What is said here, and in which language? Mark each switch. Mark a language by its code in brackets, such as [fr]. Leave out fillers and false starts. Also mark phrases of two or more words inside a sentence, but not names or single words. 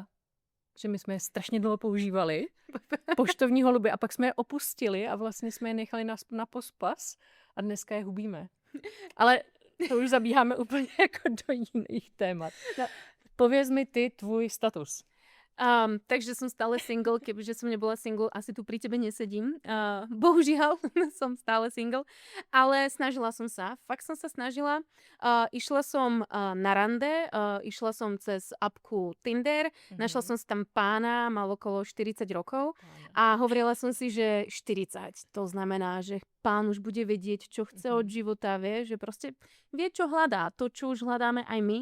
[cs] Že my jsme je strašně dlouho používali, poštovní holuby, a pak jsme je opustili a vlastně jsme je nechali na pospas a dneska je hubíme. Ale to už zabíháme úplně jako do jiných témat. No. Pověz mi ty tvůj status. [sk] Takže som stále single, kebyže som nebola single, asi tu pri tebe nesedím. Bohužiaľ, som stále single, ale snažila som sa, fakt som sa snažila. Išla som na rande, išla som cez appku Tinder, našla som si tam pána, mal okolo 40 rokov a hovorila som si, že 40, to znamená, že pán už bude vedieť, čo chce od života, vie, že proste vie, čo hľadá, to, čo už hľadáme aj my.